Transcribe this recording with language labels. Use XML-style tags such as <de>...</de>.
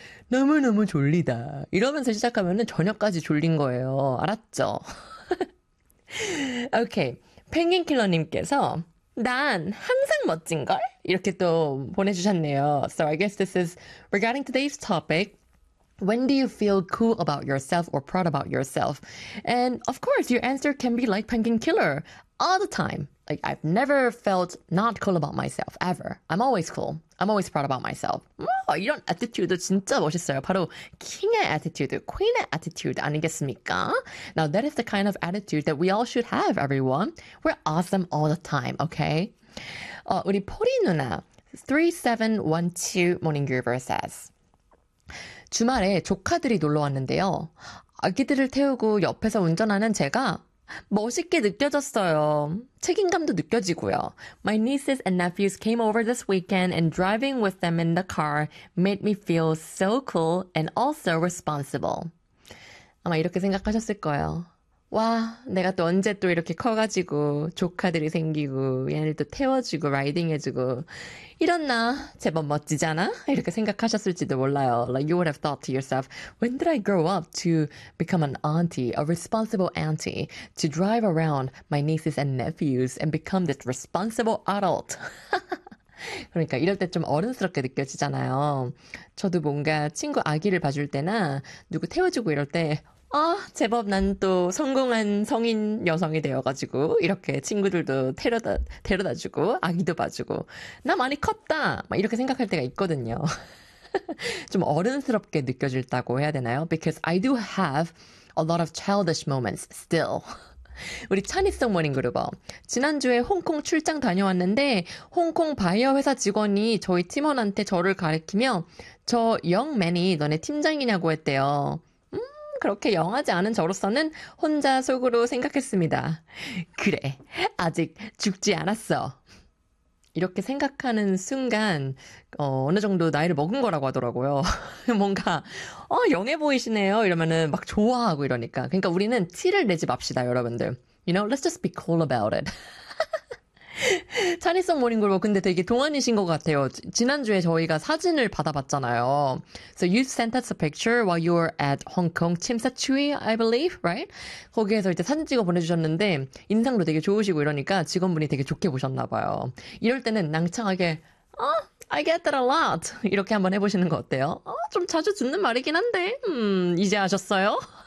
<ko>너무너무 졸리다. 이러면서 시작하면은 저녁까지 졸린 거예요. 알았죠? 오케이. 펭귄킬러님께서 난 항상 멋진걸? 이렇게 또 보내주셨네요.</ko> <en>So I guess this is regarding today's topic. When do you feel cool about yourself or proud about yourself? And of course, your answer can be like Penguin Killer all the time. Like, I've never felt not cool about myself, ever. I'm always cool. I'm always proud about myself.</en> <ko>이런 attitude 진짜 멋있어요. 바로 킹의 attitude, 퀸의 attitude 아니겠습니까?</ko> <en>Now, that is the kind of attitude that we all should have, everyone. We're awesome all the time, okay?</en> <ko>우리 포리 누나,</ko> <en>3712 Morning Groover says,</en> <ko>주말에 조카들이 놀러 왔는데요. 아기들을 태우고 옆에서 운전하는 제가 멋있게 느껴졌어요. 책임감도 느껴지고요.</ko> <en>My nieces and nephews came over this weekend and driving with them in the car made me feel so cool and also responsible.</en> <ko>아마 이렇게 생각하셨을 거예요. 와, 내가 또 언제 또 이렇게 커가지고 조카들이 생기고 얘네들 또 태워주고 라이딩해주고 이런 나 제법 멋지잖아? 이렇게 생각하셨을지도 몰라요.</ko> <en>Like you would have thought to yourself, when did I grow up to become an auntie, a responsible auntie, to drive around my nieces and nephews and become this responsible adult?</en> <ko>그러니까 이럴 때좀 어른스럽게 느껴지잖아요. 저도 뭔가 친구 아기를 봐줄 때나 누구 태워주고 이럴 때 제법 난또 성공한 성인 여성이 되어가지고, 이렇게 친구들도 데려다주고, 아기도 봐주고, 나 많이 컸다! 막 이렇게 생각할 때가 있거든요. 좀 어른스럽게 느껴진다고 해야 되나요?</ko> <en>Because I do have a lot of childish moments still.</en> <ko>우리 찬이성 모닝그룹어. 지난주에 홍콩 출장 다녀왔는데, 홍콩 바이어 회사 직원이 저희 팀원한테 저를 가리키며, 저 영맨이 너네 팀장이냐고 했대요. 그렇게 영하지 않은 저로서는 혼자 속으로 생각했습니다. 그래, 아직 죽지 않았어. 이렇게 생각하는 순간, 어느 정도 나이를 먹은 거라고 하더라고요. 뭔가, 영해 보이시네요. 이러면은 막 좋아하고 이러니까. 그러니까 우리는 티를 내지 맙시다, 여러분들.</ko> <en>You know, let's just be cool about it.</en> <ko>찬이성 모닝그룹 근데 되게 동안이신 것 같아요. 지난주에 저희가 사진을 받아봤잖아요.</ko> <en>So you sent us a picture while you were at Hong Kong Tsim Sha Tsui, I believe, right?</en> <ko>거기에서 이제 사진 찍어 보내주셨는데 인상도 되게 좋으시고 이러니까 직원분이 되게 좋게 보셨나 봐요. 이럴 때는 낭창하게</ko> <en>I get that a lot</en> <ko>이렇게 한번 해보시는 거 어때요? 좀 자주 듣는 말이긴 한데 이제 아셨어요?</ko>